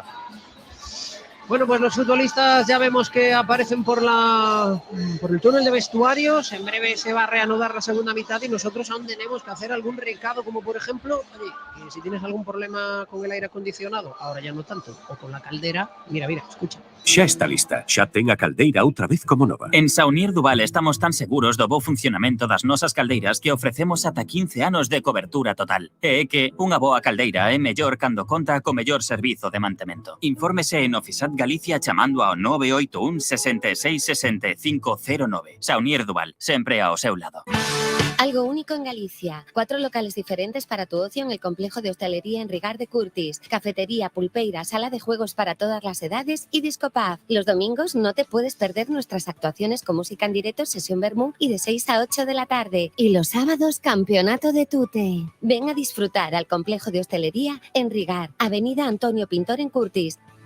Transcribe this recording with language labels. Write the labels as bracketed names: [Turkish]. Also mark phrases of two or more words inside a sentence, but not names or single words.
[Spanish] Bueno, pues los futbolistas ya vemos que aparecen por el túnel de vestuarios. En breve se va a reanudar la segunda mitad y nosotros aún tenemos que hacer algún recado, como por ejemplo, oye, si tienes algún problema con el aire acondicionado, ahora ya no tanto, o con la caldera, mira, escucha. [Galician] Xa está lista, xa ten a caldeira outra vez como nova. En Saunier Duval estamos tan seguros do bo funcionamento das nosas caldeiras que ofrecemos ata 15 anos de cobertura total. E é que unha boa caldeira é mellor cando conta co mellor servizo de mantemento. Infórmese en Ofisat Galicia chamando ao 981 66 65 09. Saunier Duval, sempre ao seu lado. [Spanish] Algo único en Galicia. 4 locales diferentes para tu ocio en el complejo de hostelería en Rigar de Curtis. Cafetería, pulpeira, sala de juegos para todas las edades y discopub. Los domingos no te puedes perder nuestras actuaciones con música en directo, sesión vermú y de 6 a 8 de la tarde. Y los sábados, campeonato de tute. Ven a disfrutar al complejo de hostelería en Rigar, Avenida Antonio Pintor en Curtis.